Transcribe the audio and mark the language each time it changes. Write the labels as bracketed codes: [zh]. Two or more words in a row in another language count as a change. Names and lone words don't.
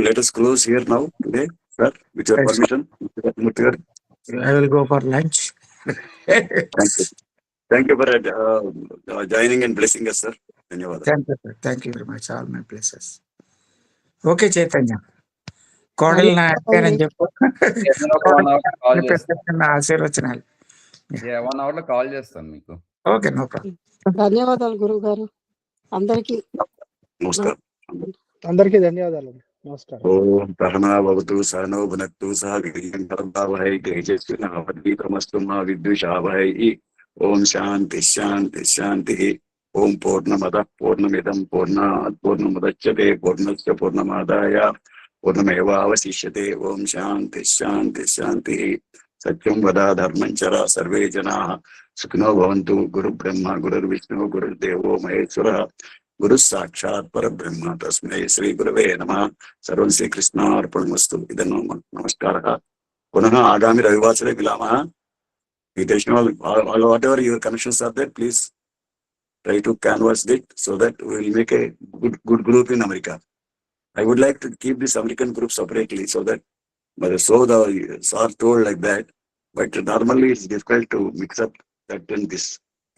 [en] Let us close here now today, sir, with your permission. I will go for lunch. Thank you for joining and blessing us, sir. Thank you very much. All my places. Okay, Chaitanya. [te] కోడలు అని చెప్పు. ఆశీర్వచనాలు. 1 hour లో కాల్ చేస్తాను మీకు. [en] okay, no problem. [te] ధన్యవాదాలు గురువు గారు. అందరికీ నమస్కారం. అందరికీ ధన్యవాదాలు. నమస్కారం. [sa] ఓం సహనావతు సహనో భునక్తు సహ వీర్యం కరవావహై తేజస్వినావధీతమస్తు మా విద్విషావహై. ఓం శాంతి శాంతి శాంతి. ఓం పూర్ణమద పూర్ణమిదం పూర్ణాత్ పూర్ణముదచ్యతే పూర్ణస్య పూర్ణమాదాయ పూర్ణమేవావశిష్యతే. ఓం శాంతి శాంతి శాంతి. సత్యం వద ధర్మం చర సర్వే జనాః సుఖినో భవంతు. గురు బ్రహ్మ గురుర్విష్ణు గురుర్దేవో మహేశ్వర గురు సాక్షాత్ పరబ్రహ్మ తస్మై శ్రీ గురవే నమః. సర్వం శ్రీకృష్ణార్పణమస్తు. ఇదం నమస్కారः. పునః ఆగామి రవివాసరే మిలామः. [en] Whatever your connections are there, please try to canvass it so that we will make a good group in America. I would like to keep this American group separately so that, the SAR told like that, but normally it's difficult to mix up that and this.